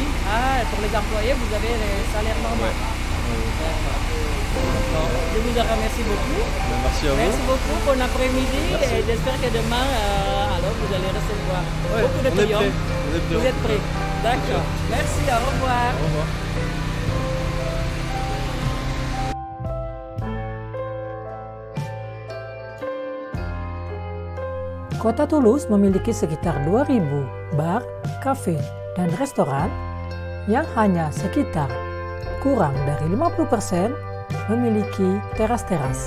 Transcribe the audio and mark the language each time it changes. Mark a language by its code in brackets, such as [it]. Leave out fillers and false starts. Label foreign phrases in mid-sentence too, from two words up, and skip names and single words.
[fr] Ah, pour les employés, vous avez les salaires normaux. D'accord. Je vous remercie beaucoup. Merci à vous. Merci beaucoup, bon après-midi et j'espère que demain, alors vous allez recevoir beaucoup de clients. On est prêts. Vous êtes prêts? D'accord. Merci, au revoir. Au revoir. [id] Kota Toulouse memiliki sekitar 2.000 bar, kafe, dan restoran yang hanya sekitar kurang dari 50% memiliki teras-teras.